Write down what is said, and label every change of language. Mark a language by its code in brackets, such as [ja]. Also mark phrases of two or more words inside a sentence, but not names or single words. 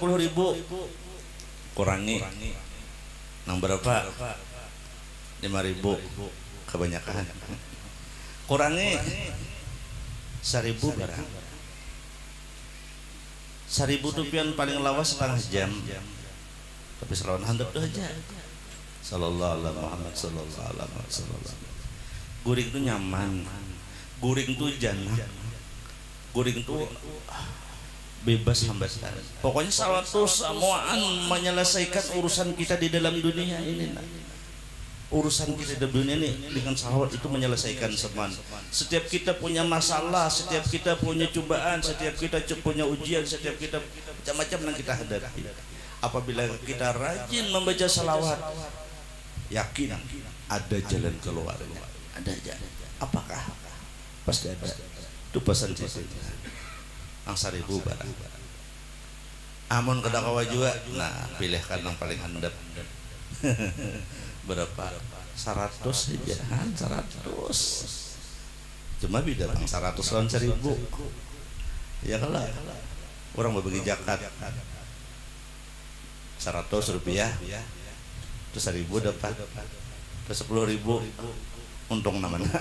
[bjn] Kurangi nang berapa? 5.000 kebanyakan. Kurangi 1.000 barang. 1.000 rupiah paling lawas setengah jam. Tapi selawan handap tuh aja. [ar] صلى الله عليه محمد صلى الله عليه وسلم. [bjn] Guring tuh nyaman. Guring tuh jannah. Guring tuh bebas hambatan. Pokoknya salawat semuaan menyelesaikan urusan kita di dalam dunia ini. [id] Urusan kita di dunia ini dengan salawat itu menyelesaikan semua. Setiap kita punya masalah, setiap kita punya cobaan, setiap kita punya ujian, setiap kita macam-macam yang kita hadapi. Apabila kita rajin membaca salawat, yakin ada jalan keluarnya. Ada jalan. Apakah? Pasti ada. Itu pesan sisi. [bjn] Ang 1000 barang. Amun kada kawa juga, nah pilihkan yang paling handap. Berapa? 100 saja, 100. Cuma beda bang, 100 lawan 1000. [id] Ya kalau orang berbagi zakat 100 rupiah, terus 1000 dapat, terus 10.000 untung namanya.